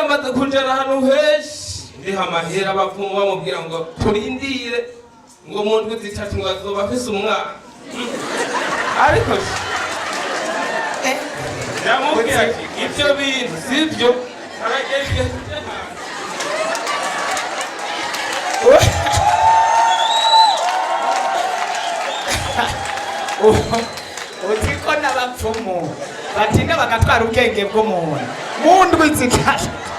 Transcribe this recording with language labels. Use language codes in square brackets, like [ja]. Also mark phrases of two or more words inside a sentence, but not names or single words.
[rn] amaze kujana hano henshi ndiha amahera abapfumu bamubwira ngo turindire ngo mu ndwi zitatu ngo azoba afise umwana ariko yamubwira ati ibyo bintu sibyo aragera igihe tujya utiko n'abapfumu batinda bagatwara ubwenge bw'umuntu mu ndwi zitatu.